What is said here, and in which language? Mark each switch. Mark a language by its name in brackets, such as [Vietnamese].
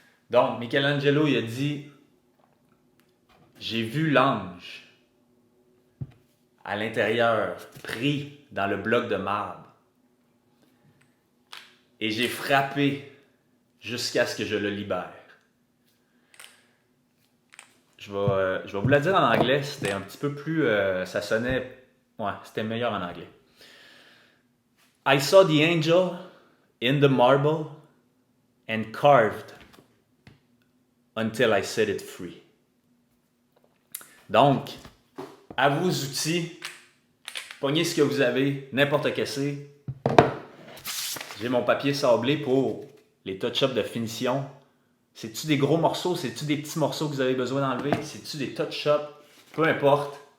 [French] Donc, Michelangelo, il a dit « J'ai vu l'ange à l'intérieur, pris dans le bloc de marbre, et j'ai frappé jusqu'à ce que je le libère. » Je vais vous la dire en anglais, c'était un petit peu plus... ça sonnait... Ouais, c'était meilleur en anglais. [English] I saw the angel in the marble and carved until I set it free. [French] Donc, à vos outils, pognez ce que vous avez, n'importe quel c'est. J'ai mon papier sablé pour les touch-ups de finition. C'est-tu des gros morceaux? C'est-tu des petits morceaux que vous avez besoin d'enlever? C'est-tu des touch-ups? Peu importe.